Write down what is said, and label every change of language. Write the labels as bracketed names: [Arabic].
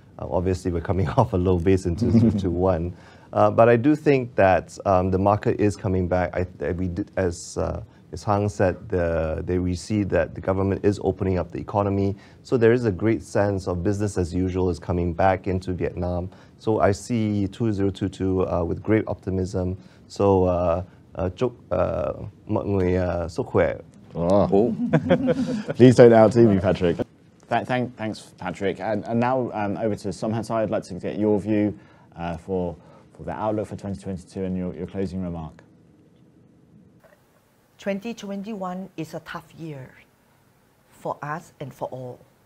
[English] Obviously, we're coming off a low base in 2021. But I do think that the market is coming back. As Hang said, we see that the government is opening up the economy. So there is a great sense of business as usual is coming back into Vietnam. So I see 2022 with great optimism. [Vietnamese] So chúc mọi người sức khỏe. Oh. [English] Please don't out-do me, Patrick. Thanks, Patrick. And now over to Somhatai. I'd like to get your view for the outlook for 2022 and your closing remark. 2021 is a tough year for us and for all.